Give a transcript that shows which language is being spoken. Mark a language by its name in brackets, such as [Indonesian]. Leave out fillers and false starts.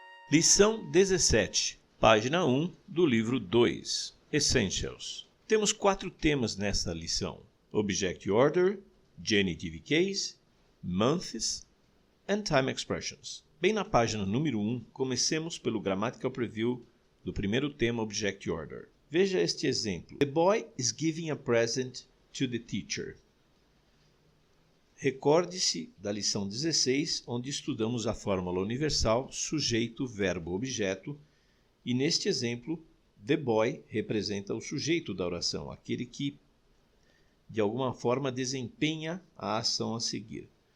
[Portuguese] Lição 17, página 1 do livro 2, Essentials. Temos 4 temas nesta lição: Object Order, Genitive Case, Months and Time Expressions. Bem na página número 1, comecemos pelo Grammatical Preview do primeiro tema Object Order. Veja este exemplo. [English] The boy is giving a present to the teacher. [Portuguese] Recorde-se da lição 16, onde estudamos a fórmula universal sujeito, verbo, objeto, e neste exemplo, the boy representa o sujeito da oração, aquele que de alguma forma desempenha a ação a seguir.